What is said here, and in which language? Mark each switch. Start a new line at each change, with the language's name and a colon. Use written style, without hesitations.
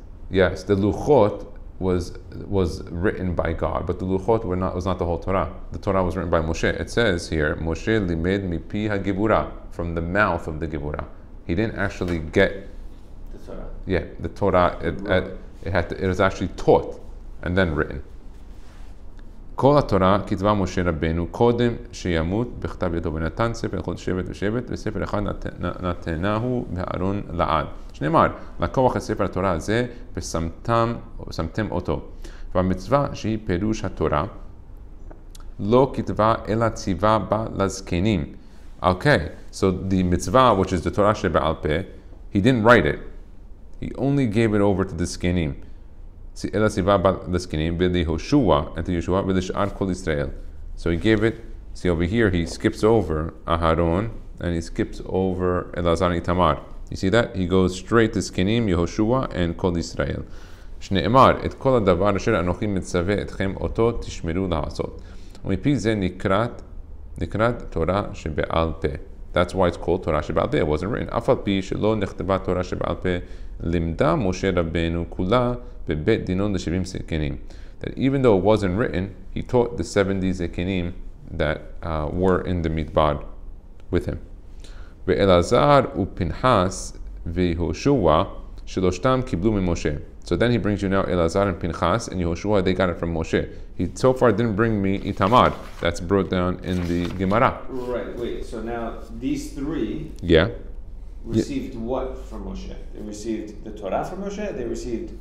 English: The Luchot was written by God, but the Luchot was not the whole Torah. The Torah was written by Moshe. It says here, Moshe
Hebrew: limed Mipi HaGevura,
English: from the mouth of the Gevura. He didn't actually get the Torah. Yeah, the Torah. It was actually taught and then written.
Hebrew: כל התורה כתבה משה רבנו קודם שימות בכתב ידו ונתן ספר לכל שבט ושבט וספר אחד נתנהו בארון לעד. שנאמר, לקוח את ספר התורה הזה ושמתם אותו. והמצווה שהיא פירוש התורה לא כתבה אלא ציווה בה לזקנים.
English: Okay, so the mitzvah, which is the Torah שבעל פה, he didn't write it. He only gave it over to the zkenim.
Hebrew: אלא ציווה בה לזקנים וליהושע,
English: and to Yeshua,
Hebrew: ולשאר כל ישראל.
English: So he gave it, see over here, he skips over Aharon, and he skips over Elazar and Itamar. You see that? He goes straight to zkenim, Yehoshua, and Kol Israel.
Hebrew: שנאמר, את כל הדבר אשר אנוכי מצווה אתכם אותו תשמרו לעשות. ומפי זה נקראת תורה שבעל פה.
English: That's why it's called Torah שבעל פה. It wasn't written.
Hebrew: אף על פי שלא נכתבה תורה שבעל פה, לימדה משה רבנו כולה בבית דינו ל70 זקנים.
English: That even though it wasn't written, he taught the 70 זקנים that were in the midbar with him.
Hebrew: ואלעזר ופנחס ויהושע שלושתם קיבלו ממשה.
English: So then he brings you now Elazar and Pinchas and Yehoshua, they got it from Moshe. He so far didn't bring me Itamar. That's brought down in the Gemara. Right, wait, so now these three received what from Moshe? They received the Torah from Moshe? They received...